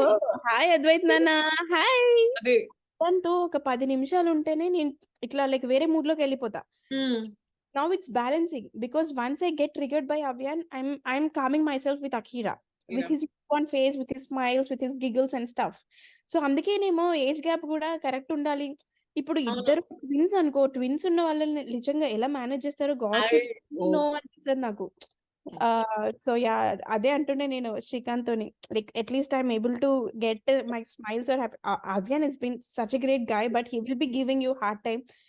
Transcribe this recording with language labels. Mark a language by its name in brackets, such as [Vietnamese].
[English] Oh, hi Advait నాన్న. Hi. [Telugu] అదే. దాంతో ఒక 10 నిమిషాలు ఉంటేనే నేను ఇట్లా లైక్ వేరే మూడ్‌లోకి వెళ్ళిపోతా. హ్మ్. [English] Now it's balancing because once I get triggered by Avyan, I'm calming myself with Akira, with his fun face, with his smiles, with his giggles and stuff. [Telugu] So అందుకేనేమో ఏజ్ గ్యాప్ కూడా correct ఉండాలి. ఇప్పుడు అవును. ఇద్దరు twins అనుకో, twins ఉన్న వాళ్ళని నిజంగా ఎలా మేనేజ్ చేస్తారో God [English] I should oh. [Telugu] No అనిపిస్తది నాకు. So yeah! అదే అంటుండే నేను శ్రీకాంత్‌తోని. [English] Like at least I am able to get my smiles or happy. Avyaan has been such a great guy but he will be giving you hard time.